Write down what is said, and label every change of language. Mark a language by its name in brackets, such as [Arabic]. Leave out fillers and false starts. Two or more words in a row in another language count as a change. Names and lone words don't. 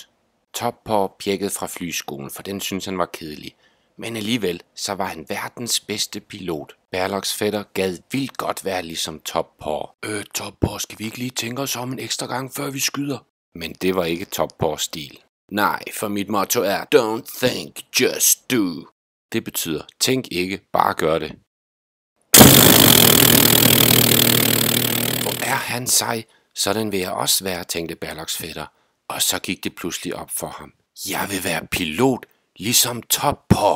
[Danish] Top Paw pjekkede fra flyskolen, for den syntes han var kedelig. Men alligevel, så var han verdens bedste pilot. Berloks fætter gad vildt godt være ligesom Top Paw. Top Paw, skal vi ikke lige tænke os om en ekstra gang, før vi skyder? Men det var ikke Top Paws stil. Nej, for mit motto er, [English] don't think, just do. [Danish] Det betyder, tænk ikke, bare gør det. Hvor er han sej, sådan vil jeg også være, tænkte Berloks fætter. Og så gik det pludselig op for ham. Jeg vil være pilot, ligesom Top Paw.